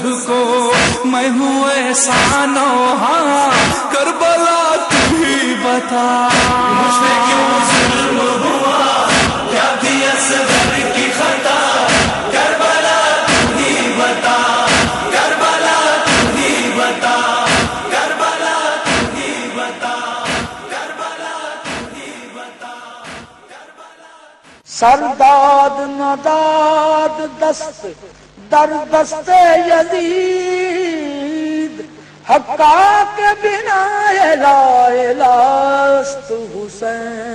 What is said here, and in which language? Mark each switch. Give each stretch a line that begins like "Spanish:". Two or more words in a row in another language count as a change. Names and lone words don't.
Urdu: کو، میں ہوں احسان و ہاں کربلا تو ہی بتا، مجھ پہ کیوں ظلم ہوا، کیا تھی اصغر کی خطا، کربلا تو ہی بتا، کربلا تو ہی بتا، کربلا تو ہی بتا، کربلا تو ہی بتا، کربلا۔
Persian: سرداد نداد دست در دست یزید، حقا کے بنا لا الہ است حسین۔